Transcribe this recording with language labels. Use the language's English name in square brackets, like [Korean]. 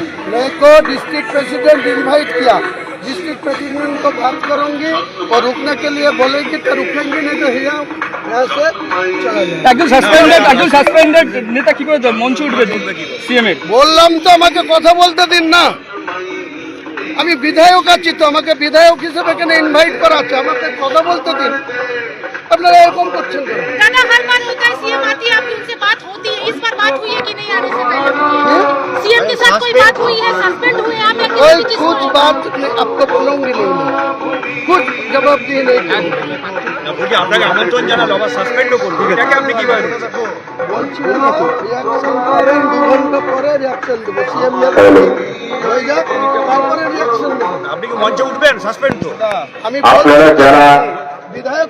[Hindi] मेरे को district president invite किया, डिस्ट्रिक्ट प्रेसिडेंट को बात करूंगी और रुकने के लिए बोलेंगे तो रुकेंगे, नहीं तो यहाँ से चला जाए। [Bangla] একজন সাসপেন্ডেড নেতা কি করে মঞ্চে উঠবে সিএম এর? বললাম তো আমাকে কথা বলতে দিন না, আমি বিধায়ক আছি তো, আমাকে বিধায়ক হিসেবে কেন ইনভাইট করা আছে, আমাকে কথা বলতে দিন। আপনারা এরকম করছেন কেন? [Hindi] दादा हर बार होता है सीएम आती है, आपकी उनसे बात होती है, इस बार बात हुई है कि नहीं आने से पहले? सीएम के साथ कोई बात हुई है? सस्पेंड हुए आप या कोई किसी कुछ बात नहीं, आपको बोलूंगी नहीं, कुछ जवाब दिए नहीं [Bangla] বলছি আপনাকে আমন্ত্রণ জানালো, আবার সাসপেন্ডও করবে, এটাকে আপনি কিভাবে দেখছেন? বলছি না, রিয়াকশন করেন, 2 ঘন্টা পরে রিয়াকশন দেবো, সিএম হয়ে যাক তারপরে রিয়াকশন দেবো। আপনি কি মঞ্চে উঠবেন? সাসপেন্ড তো আমি আপনারা যারা বিধায়ক